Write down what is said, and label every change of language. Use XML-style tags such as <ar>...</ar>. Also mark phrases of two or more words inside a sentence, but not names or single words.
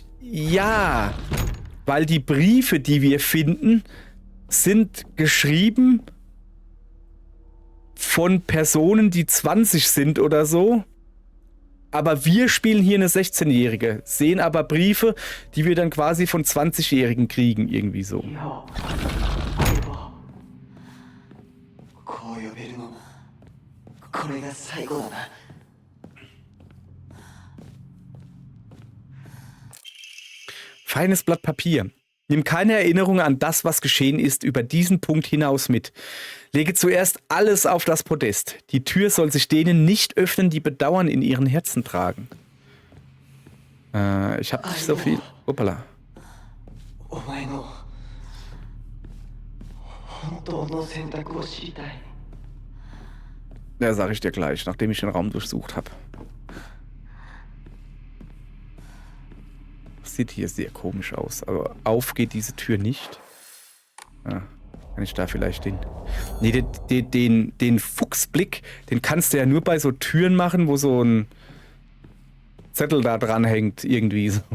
<de>Ja, weil die Briefe, die wir finden, sind geschrieben von Personen, die 20 sind oder so. Aber wir spielen hier eine 16-Jährige, sehen aber Briefe, die wir dann quasi von 20-Jährigen kriegen, irgendwie so.</de> <ja>よ相棒こう呼べるのもこれが最後だな</ja> <de>Feines Blatt Papier. Nimm keine Erinnerung an das, was geschehen ist, über diesen Punkt hinaus mit. Lege zuerst alles auf das Podest. Die Tür soll sich denen nicht öffnen, die Bedauern in ihren Herzen tragen. Ich hab nicht so viel... Hoppala.</de> <ja>お前の本当の選択を知りたい</ja> <de>Ja, sag ich dir gleich, nachdem ich den Raum durchsucht habe. Sieht hier sehr komisch aus. Aber auf geht diese Tür nicht. Ah, kann ich da vielleicht den... Nee, den Fuchsblick, den kannst du ja nur bei so Türen machen, wo so ein Zettel da dran hängt, irgendwie so.</de>